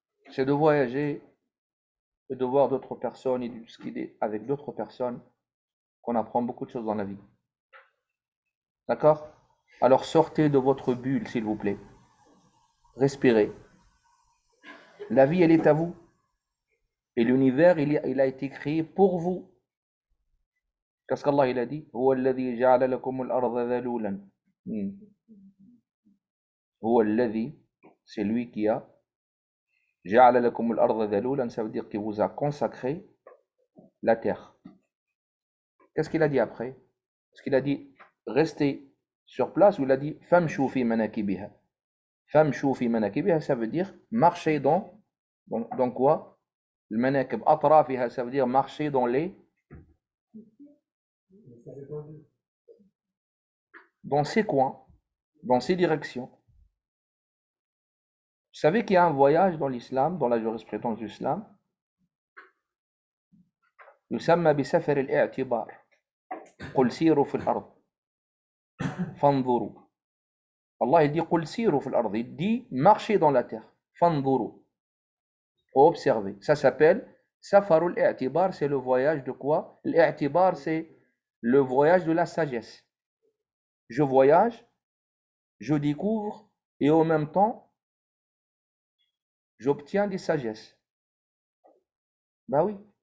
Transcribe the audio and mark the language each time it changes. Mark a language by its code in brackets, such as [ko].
[fr] C'est de voyager et de voir d'autres personnes et de discuter avec d'autres personnes qu'on apprend beaucoup de choses dans la vie. D'accord? Alors sortez de votre bulle, s'il vous plaît. Respirez. La vie, elle est à vous. Et l'univers, il a été créé pour vous. Qu'est-ce qu'Allah il a dit? [ar] هو الذي جعل لكم الأرض ذلولا. هو الذي, [fr] c'est lui qui a [ar] جعل لكم الأرض ذلولا, [fr] ça veut dire qu'il vous a consacré la terre. Qu'est-ce qu'il a dit après? Est-ce qu'il a dit restez sur place ou il a dit [ar] famshu fi manakibiha? Famshu fi manakibiha, [fr] ça veut dire marcher dans quoi? Le manakib atrafiha, ça veut dire marcher dans ces coins, dans ces directions. Vous savez qu'il y a un voyage dans l'islam, dans la jurisprudence de l'islam, [ar] يسمى بسفر الاعتبار. قل سيروا في الأرض فانظروا. [fr] Allah il dit [ar] قل سيروا في الأرض, [fr] il dit marchez dans la terre. [ar] فانظروا. [fr] Observez. Ça s'appelle Safarul I'tibar, c'est le voyage de quoi? L'I'tibar, c'est le voyage de la sagesse. Je voyage, je découvre et en même temps, j'obtiens des sagesses. Ben oui.